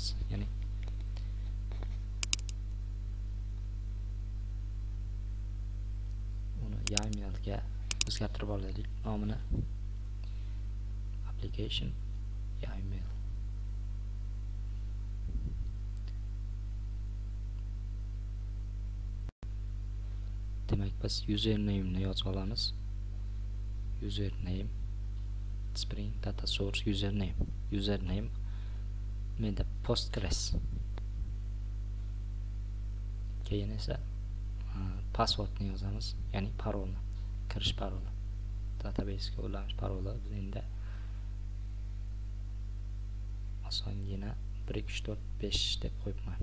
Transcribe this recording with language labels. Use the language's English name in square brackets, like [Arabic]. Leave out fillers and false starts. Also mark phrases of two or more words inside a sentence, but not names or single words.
[Uzbek] Ya'ni uni YAMLga o'zgartirib olaylik. Nomini application YAML. Demak, biz username ni yozib olamiz. Username Spring [English] data source [Uzbek] username menda Postgres. Keyin esa passwordni yozamiz, ya'ni parolni, kirish paroli. Database ga ulanish paroli. Biz endi osongina 1 2 3 4 5 deb qo'yibman.